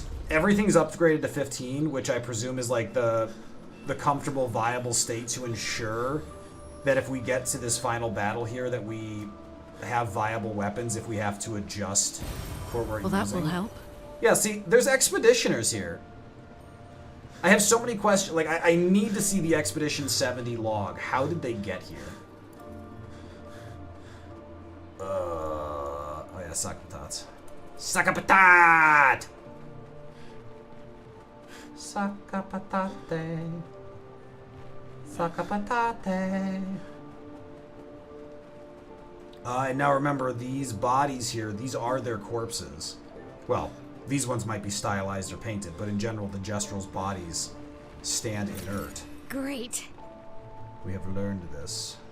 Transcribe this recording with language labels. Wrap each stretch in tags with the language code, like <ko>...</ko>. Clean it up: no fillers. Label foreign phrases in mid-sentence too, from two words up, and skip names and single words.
<en>Everything's upgraded to 15, which I presume is like the comfortable, viable state to ensure that if we get to this final battle here that we have viable weapons if we have to adjust for what we're Well, that using. will help. Yeah, see, there's expeditioners here. I have so many questions. Like, I need to see the Expedition 70 log. How did they get here? Oh yeah, Sakapatat. Sakapatat! Sakapatate. Sakapatate. And now remember, these bodies here, these are their corpses. Well, these ones might be stylized or painted, but in general, the Jestral's bodies stand inert. Great. We have learned this.</en>